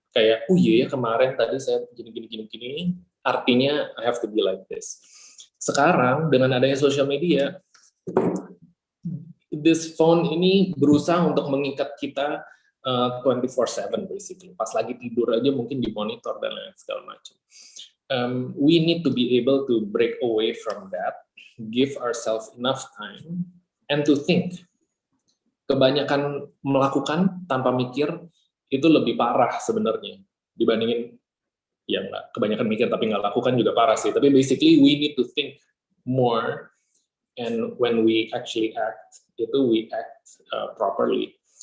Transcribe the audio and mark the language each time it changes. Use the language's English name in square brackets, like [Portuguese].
[Indonesian] Kayak, oh iya ya kemarin tadi saya gini, artinya [English] I have to be like this. [Indonesian] Sekarang, dengan adanya social media, [English] this phone [Indonesian] ini berusaha untuk mengikat kita 24/7 basically. Pas lagi tidur aja mungkin di monitor dan lain segala macam. [English] We need to be able to break away from that, give ourselves enough time, and to think. [Indonesian] Kebanyakan melakukan tanpa mikir itu lebih parah sebenarnya dibandingin yang nggak kebanyakan mikir tapi nggak lakukan juga parah sih. [English] Tapi basically we need to think more, and when we actually act, itu we act properly.